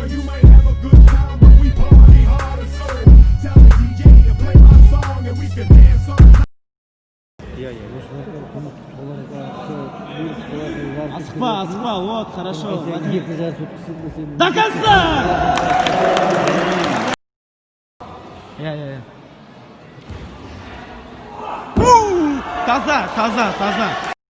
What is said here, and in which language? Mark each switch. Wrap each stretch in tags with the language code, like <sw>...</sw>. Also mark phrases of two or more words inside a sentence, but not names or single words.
<en>You might have a good time, but we party harder. So tell the DJ to play my song and we can dance on.</en> <kk>Асықпа, асықпа,</kk> <ru>вот, хорошо. До конца!</ru> <kk>Таза, таза, таза.</kk>